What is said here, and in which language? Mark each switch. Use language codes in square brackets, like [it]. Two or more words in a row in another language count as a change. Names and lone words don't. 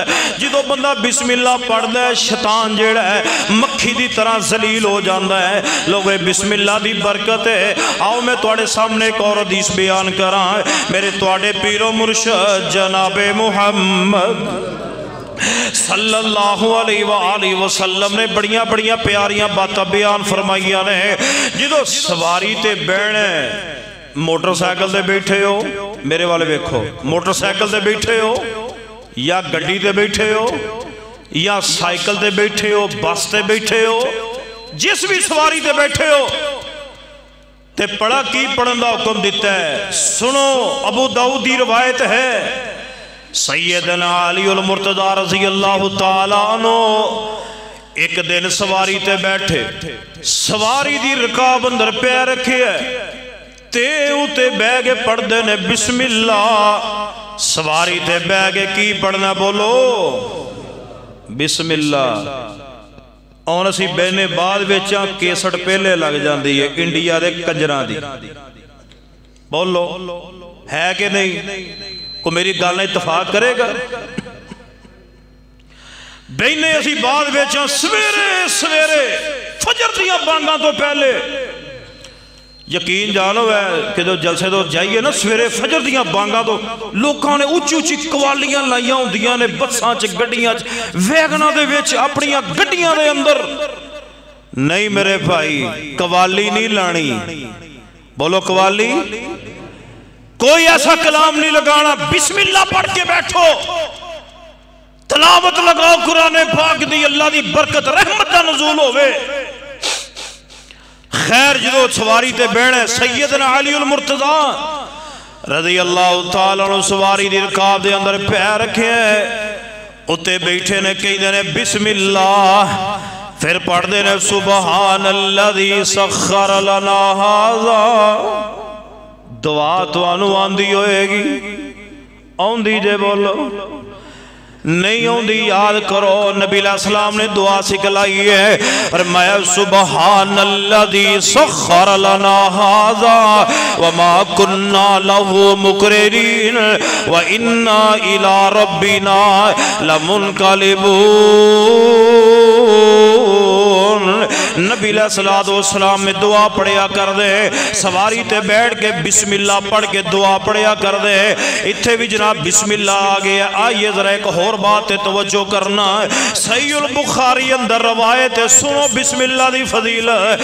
[pa] ہے جدو بندہ [ar] بسم اللہ [pa] پڑھ دے شیطان جڑا ہے مکھی دی طرح ذلیل ہو جاندہ ہے لوگے [ar] بسم اللہ [pa] دی برکت ہے آؤ میں توڑے سامنے ایک اور حدیث بیان کران میرے توڑے پیر و مرشد جناب محمد [ar] صلی اللہ علیہ وآلہ وسلم [pa] نے بڑیاں بڑیاں پیاریاں باتاں بیان فرمائیاں نے جدو سواری تے بینے موٹر سائیکل دے بیٹھے ہو میرے والے بیکھو موٹر سائیکل دے بیٹھے ہو یا گڑی دے بیٹھے ہو یا سائیکل دے بیٹھے ہو بس دے بیٹھے ہو جس بھی سواری دے بیٹھے ہو تے پڑھا کی پڑھن دا حکم دیتا ہے. سنو ابو داؤد دی روایت ہے سیدنا علی المرتضی [ar] رضی اللہ تعالیٰ عنہ [pa] ایک دن سواری تے بیٹھے, سواری دی رکاب اندر پہ رکھے ہے تے اوتے بہ کے پڑھ دے نے [ar] بسم اللہ. [pa] سواری تے بہ کے کی پڑھنا بولو [ar] بسم اللہ. [pa] اور اسی بہنے بعد ویچاں کیسٹ پہلے لگ جاندی ہے انڈیا دے کنجراں دی. بولو ہے کہ نہیں؟ کو میری گل نہ اتفاق کرے گا؟ بہنے اسی بعد ویچاں سویرے سویرے فجر دیاں بانگاں تو پہلے. یقین جانو ہے کہ جو جلسے تو جائیے نا سویرے فجر دیاں بانگاں تو لوکاں نے اچھی اچھی قوالیاں لائیاں ہوں دیاں نے بساں چ گڈیاں چ ویگناں دے وچ اپنیاں گڈیاں دے اندر. نہیں میرے بھائی قوالی نہیں لانی. بولو قوالی کوئی ایسا کلام نہیں لگانا. [ar] بسم اللہ [pa] پڑھ کے بیٹھو, تلاوت لگاؤ قرآن پاک دی, اللہ دی برکت رحمت دا نزول ہوئے. خیر جدو سواری تے بیٹھے سیدنا علی المرتضی [ar] رضی اللہ تعالیٰ عنہ [pa] سواری دی رکاب دے اندر پیر رکھے ہیں, اتے بیٹھے نے کہی دے نے [ar] بسم اللہ, [pa] پھر پڑھ دے نے [ar] سبحان الذی سخر لنا ھذا. [pa] دعا تو انو آندی ہوئے گی, آندی جے بولو نہیں ہوندی یاد کرو. نبی علیہ السلام نے دعا سکھلائی ہے فرمایا [ar] سبحان الذی سخر لنا ھذا وما كنا له مقرنین وانا الى ربنا لمنقلبون. [pa] نبی علیہ السلام میں دعا پڑھیا کر دے, سواری تے بیٹھ کے [ar] بسم اللہ [pa] پڑھ کے دعا پڑھیا کر دے. اتھے بھی جناب [ar] بسم اللہ [pa] آگیا. آئیے ذرا ایک اور بات توجہ کرنا, صحیح البخاری اندر روایت سنو [ar] بسم اللہ [pa] دی فضیلت.